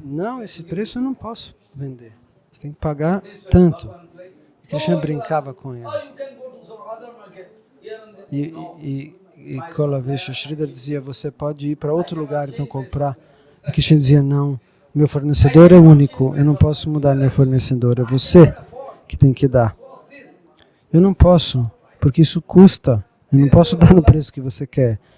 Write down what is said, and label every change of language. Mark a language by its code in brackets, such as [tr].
[pt] Não, esse preço eu não posso vender. Você tem que pagar tanto. [en] One place. [pt] E Krishna brincava com ele. [en] Oh, you can go to some other market here and there. [pt] E Kolavesha Sridhar dizia, você pode ir para outro lugar então comprar. E Krishna dizia, não, meu fornecedor é único, eu não posso mudar meu fornecedor, é você que tem que dar. Eu não posso, porque isso custa, eu não posso dar no preço que você quer.